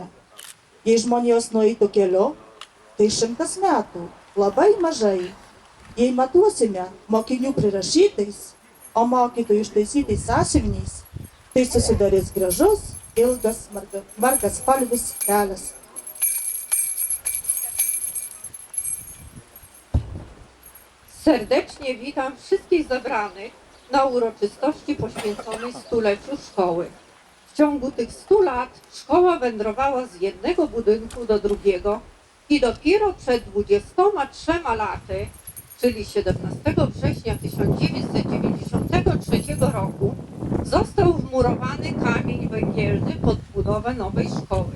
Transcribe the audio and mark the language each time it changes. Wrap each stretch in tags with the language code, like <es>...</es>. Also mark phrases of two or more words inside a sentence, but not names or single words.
<lt>Jei žmonijos nueitų keliu, tai 100 metų. Labai mažai. Jei matuosime mokinių prirašytais, o mokytojų ištaisytais sąsiuviniais, tai susidarys gražus, ilgas, margaspalvis kelias.</lt> <pl>Serdecznie witam wszystkich zebranych na uroczystości poświęconej stuleciu szkoły. W ciągu tych 100 lat szkoła wędrowała z jednego budynku do drugiego i dopiero przed 23 laty, czyli 17 września 1993 roku, został wmurowany kamień węgielny pod budowę nowej szkoły.</pl>